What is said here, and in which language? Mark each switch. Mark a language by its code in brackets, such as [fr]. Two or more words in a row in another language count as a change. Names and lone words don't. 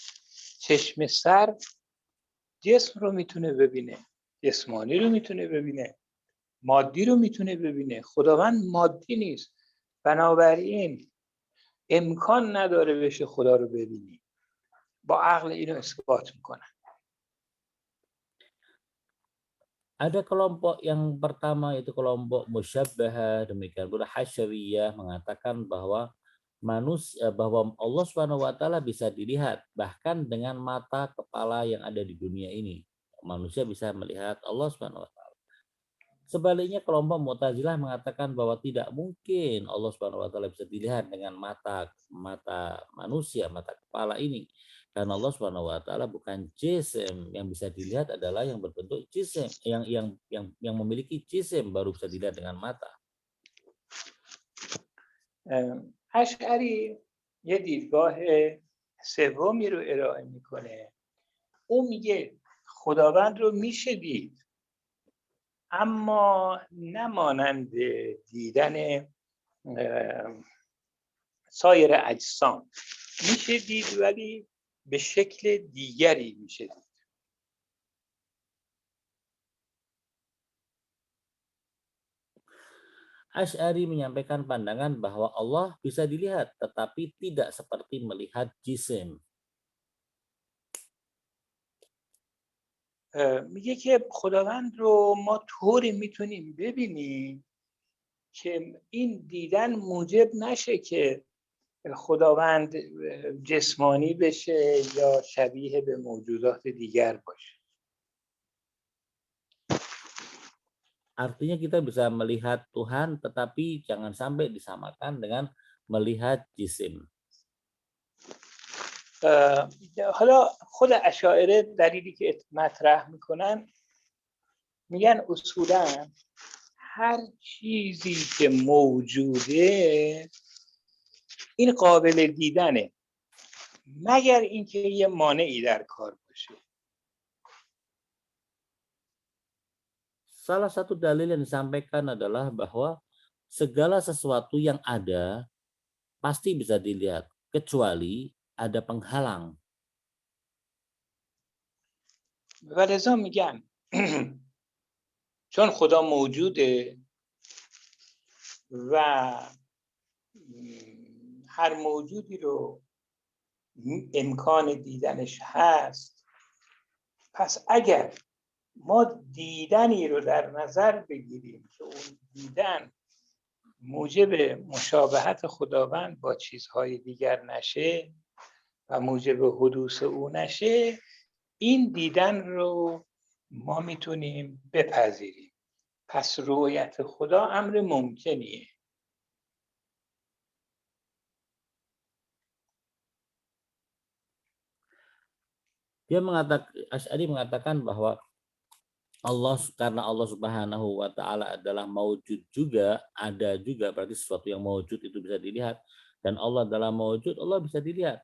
[fa] چشم سر جسم رو میتونه ببینه، جسمانی رو میتونه ببینه، مادی رو میتونه ببینه، خداوند مادی نیست، بنابراین امکان نداره بشه خدا رو ببینی. با عقل اینو اثبات میکنن. [id] Ada kelompok yang pertama yaitu kelompok musyabbahah, demikian pula hasyawiyah mengatakan bahwa bahwa [ar] الله سبحانه وتعالى [id] bisa dilihat bahkan dengan mata kepala yang ada di dunia ini. Manusia bisa melihat [ar] الله سبحانه وتعالى. [id] Sebaliknya kelompok Mu'tazilah mengatakan bahwa tidak mungkin [ar] الله سبحانه وتعالى [id] bisa dilihat dengan mata manusia, mata kepala ini. Karena [ar] الله سبحانه وتعالى [id] bukan jisim, yang bisa dilihat adalah yang berbentuk jisim, yang memiliki jisim baru bisa dilihat dengan mata. [fa] اشعری یه دیدگاه سومی رو ارائه میکنه. او میگه خداوند رو میشه دید، اما نمانند دیدن سایر اجسام. میشه دید ولی به شکل دیگری میشه دید. [id] Asy'ari menyampaikan pandangan bahwa Allah bisa dilihat tetapi tidak seperti melihat jisim. [fa] میگه که خداوند رو ما طوری میتونیم ببینیم که این دیدن موجب نشه که خداوند جسمانی بشه یا شبیه به موجودات دیگر باشه. [id] Artinya kita bisa melihat Tuhan tetapi jangan sampai disamakan dengan melihat jisim. [fa] حالا خود اشاعره دلیلی که مطرح میکنن، میگن اصولا هر چیزی که موجوده این قابل دیدنه مگر اینکه یه مانعی در کار باشه. [id] Salah satu dalil yang disampaikan adalah bahwa segala sesuatu yang ada pasti bisa dilihat kecuali ada penghalang. [fa] ولذا میگن چون خدا موجوده و هر موجودی رو امکان دیدنش هست، پس اگر ما دیدنی رو در نظر بگیریم که اون دیدن موجب مشابهت خداوند با چیزهای دیگر نشه و موجب حدوث او نشه، این دیدن رو ما میتونیم بپذیریم. پس رؤیت خدا امر ممکنیه. [id] Asy'ari mengatakan bahwa karena [ar] الله سبحانه وتعالى [id] adalah maujud juga, ada juga, berarti sesuatu yang maujud itu bisa dilihat, dan Allah adalah maujud, Allah bisa dilihat.